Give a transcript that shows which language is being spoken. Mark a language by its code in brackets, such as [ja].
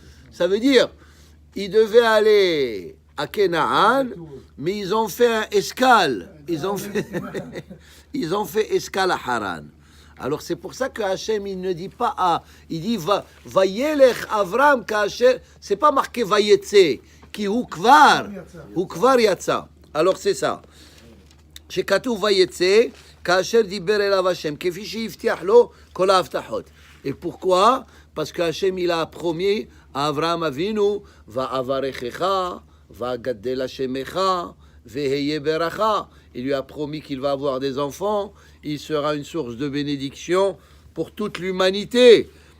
[fr] Ça veut dire, ils devaient aller à Kenaan, mais ils ont fait un escale. Ils ont fait escale à Haran. Alors c'est pour ça que Hachem il ne dit pas ah, il dit [he] Vayelech Avram Ka'asher, [fr] c'est pas marqué Vayetse, [he] qui ou kvar yatsa. [fr] Alors c'est ça. [he] שכתוב ויצא כאשר דיבר אליו השם כפי שהבטיח לו כל ההבטחות. [fr] Et pourquoi? Parce que Hachem il a promis à Avraham Avinu [he] ואברכך ואגדל השמך וההיה ברכה. [fr] Il lui a promis qu'il va avoir des enfants, il sera une source de bénédiction pour toute l'humanité.